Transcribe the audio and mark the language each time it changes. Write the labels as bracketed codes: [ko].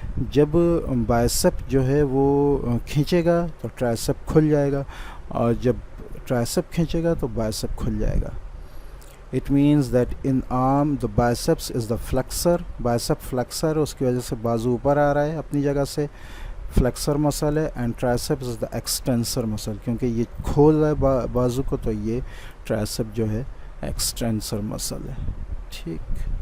[ur] جب bicep جو ہے وہ کھینچے گا تو tricep کھل جائے گا، اور جب tricep کھینچے گا تو bicep کھل جائے گا. [en] It means that in arm the biceps is the flexor. [ur] bicep flexor، اس کی وجہ سے بازو اوپر آ رہا ہے اپنی جگہ سے، flexor muscle ہے. [en] and triceps is the extensor muscle. [ur] کیونکہ یہ کھول رہا ہے بازو کو تو یہ tricep جو ہے extensor muscle ہے. ٹھیک.